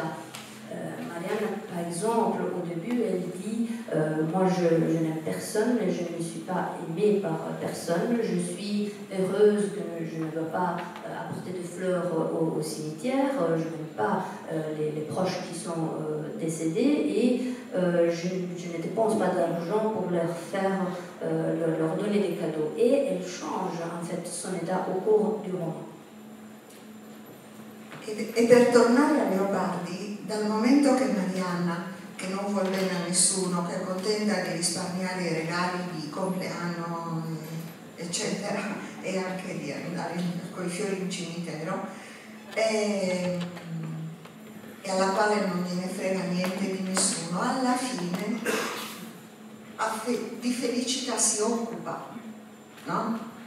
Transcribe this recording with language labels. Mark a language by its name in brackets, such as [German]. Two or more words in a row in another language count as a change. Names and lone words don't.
[French] Marianne, par exemple, au début, elle dit moi, je n'aime personne, je ne suis pas aimée par personne, je suis heureuse que je ne dois pas apporter de fleurs au cimetière, je n'aime pas les proches qui sont décédés et je ne dépense pas d'argent pour leur donner des cadeaux. Et elle change en fait son état au cours du roman. [Italian] E per tornare a Leopardi, dal momento che Marianna, che non vuol bene a nessuno, che è contenta di risparmiare i regali di compleanno, eccetera, e anche di andare con i fiori in cimitero, e alla quale non gliene frega niente di nessuno, alla fine di Felicita si occupa, no?